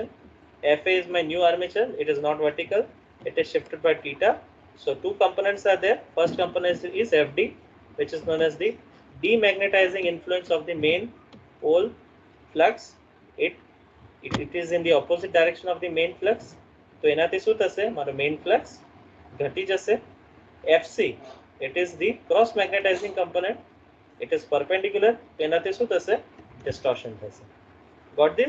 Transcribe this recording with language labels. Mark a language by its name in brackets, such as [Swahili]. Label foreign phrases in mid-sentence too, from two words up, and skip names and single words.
[English] FA is my new armature, it is not vertical, it is shifted by theta. So two components are there. First component is FD, which is known as the demagnetizing influence of the main pole flux. It is in the opposite direction of the main flux. [Gujarati] So એનાથી શું થશે, મારો [English] main flux [Gujarati] ઘટી જશે. [English] FC, it is the cross magnetizing component, it is perpendicular. [Gujarati] તો એનાથી શું થશે, distortion થશે. [English] Got this?